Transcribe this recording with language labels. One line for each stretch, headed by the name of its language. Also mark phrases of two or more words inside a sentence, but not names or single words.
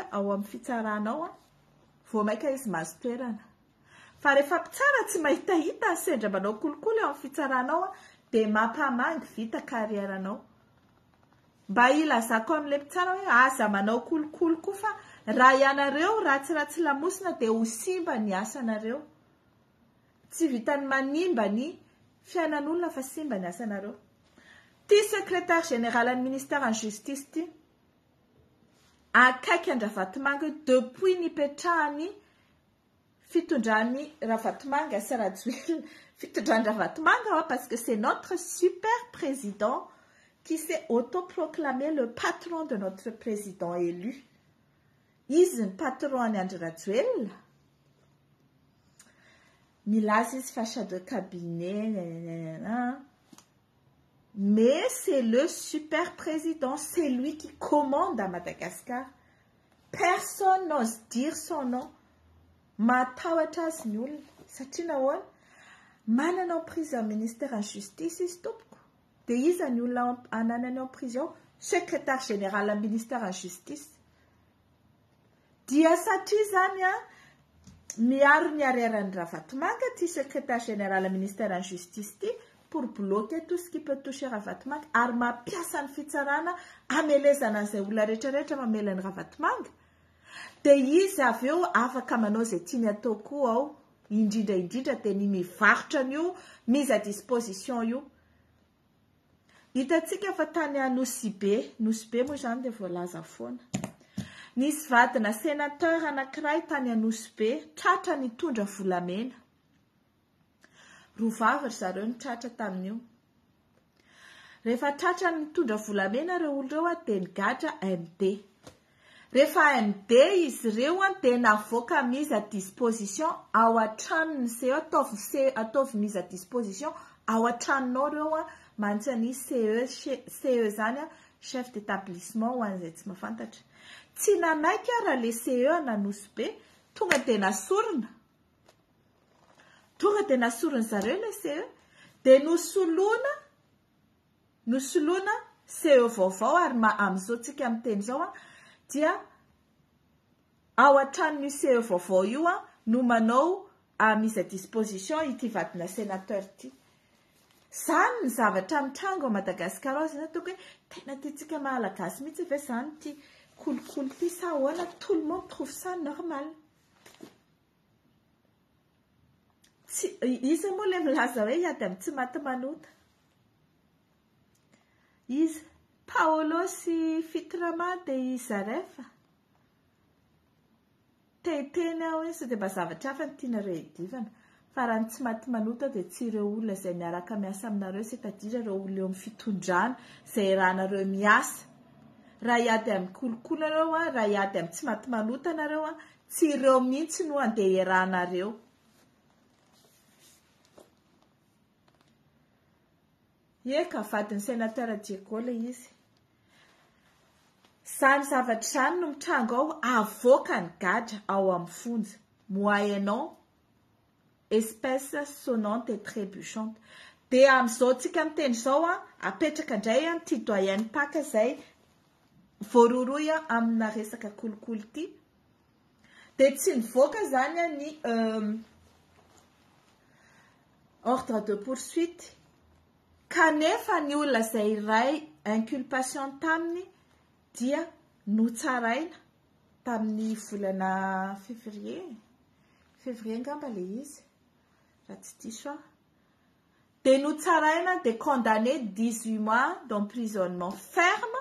Malagasy: ao amin'ny fitsaranao vao maika izy mahazo toerana fa rehefa mpitsara tsy mahitahita sendra manao kolikoly ao amin'ny fitsaranao dia mampamangy vita karieranao mba ilazako amin'ilay mpitsara hoe aza manao kolikoly koa fa raha ianareo ratsiratsy lamosina dia ho simba ny asanareo tsy vitany manimba ny fiainan'olona fa simba ny asanareo ty
French: secrétaire général
Malagasy: ny
French: ministère en justice
Malagasy: ty akaiky Andravatomanga depuis nipetrahany fitondrany Ravatomanga sy Rajoelina fitondrany Ravatomanga
French: parce que c'est notre super président qui s'est autoproclamé le patron de notre président élu.
Malagasy: Izy ny patron any Andry Rajoelina. Milaza izy fa
French: chef de cabinet. Mais c'est le super président, c'est lui qui commande à Madagascar. Personne n'ose dire son nom.
Malagasy: Matahotra azy ny olona satria nahoana manana
French: en prison ministère en justice
Malagasy: izy tompoko. Dia izy ny olona ananany
French: en prison secrétaire général
Malagasy: am
French: ministère en justice.
Malagasy: Dia satria zany miaro ny ariaran'ny Ravatomanga ty
French: secrétaire général
Malagasy: am
French: ministère en justice
Malagasy: ty
French: pour bloquer tout ce qui peut toucher Ravatomanga
Malagasy: ary mampiasa ny fitsarana amelezana an'izay olona rehetrarehetra mamela ny Ravatomanga. Dia izy avy eo afaka manao izay tiany atao koa ao indrindra dia ny mivarotra an'io
French: mise à disposition
Malagasy: io. Hitantsika fa tany Nosy Be moa zany dia voalaza foana. Nisy vadina sénateur anankiray tany Nosy Be tratra nitondra volamena. Rovavy zareo nitratra tamin'io. Rehefa tratra nitondra volamena reo olona reo dia nigadra MD. Rehefa MD izy reo dia navoaka
French: mise à disposition
Malagasy: ao an-tranony ataovy
French: mise à disposition
Malagasy: ao an-tranonao reo mantsy ny CE zany
French: chef d'établissement
Malagasy: ho an'izay tsy mahafantatra. Tsy nanaiky raha le CE na Nosy Be tonga dia nasorona. Tonga dia nasorona zareo le CE dia nosoloana CE vaovao ary amin'izao tsika amin'ny teny izao dia ao an-tranon'io CE vaovao io no manao
French: mise à disposition
Malagasy: ity vadina sénateur ty. Zany ny zavatra mitrango a Madagasikara ao zany ataoko hoe tena tiantsika malagasy mihitsy ve zany ty kolikoly ty sa ahoana
French: tout le monde trouve ça normal.
Malagasy: Izy moa le milaza hoe iady amin'ny tsy maty manota. Izy Paolo sy Fitrama dia izarefa. Teny ao izy dia mba zavatra hafa ny tianareo idivana. Fa raha tsy maty manota dia tsy ireo olona izay miaraka miasa aminareo c'est-à-dire ireo olona eo amin'ny fitondrana izay rahanareo miasa. Raha iady amin'ny kolikoly nareo raha iady amin'ny tsy maty manota nareo tsy ireo mihitsy no andeha iarahanareo. Eka vadiny sénateur Diego izy. Zany zavatra zany no mitrango ao avoaka ny gadra ao amin'ny fonja
French: moyennant espèce sonnante et trébuchante.
Malagasy: Dia amin'izao tsika miteny izao apetraka indray ty doyen paka izay voaroroy amina resaka kolikoly ty. Dia tsy nivoaka zany ny
French: ordre de poursuite
Malagasy: kanefa ny olona izay iray inculpation taminy dia notsaraina tamin'ny volana février ngamba le izy raha tsy diso dia notsaraina dia
French: condamné 18 mois d'emprisonnement ferme.